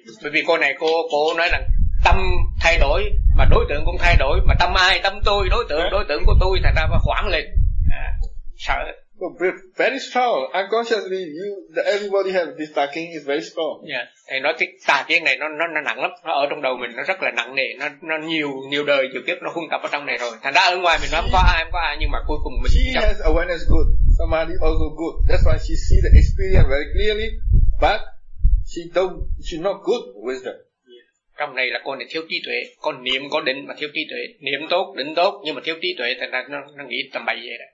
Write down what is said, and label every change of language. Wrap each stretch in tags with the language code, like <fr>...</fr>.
<vi>Bởi vì cô này cô nói rằng tâm thay đổi mà đối tượng cũng thay đổi, mà tâm ai, tâm tôi, đối tượng của tôi, thành ra mà hoảng lên. Sợ.</vi> <en>But very strong. Unconsciously, everybody has this tà kiến is very strong. Yeah.</en> <vi>Thầy nói cái tà kiến này nó nặng lắm. Nó ở trong đầu mình, nó rất là nặng nề. Nó nhiều đời, nhiều kiếp, nó khung tập ở trong này rồi. Thành ra ở ngoài mình nó không có ai. Nhưng mà cuối cùng mình...</vi> <en>She has awareness good. Somebody also good. That's why she see the experience very clearly. But she's not good with them.</en> <vi>Trong này là con này thiếu trí tuệ, con niệm có định mà thiếu trí tuệ, niệm tốt, định tốt nhưng mà thiếu trí tuệ, thành ra nó nghĩ tầm bậy vậy đó.</vi>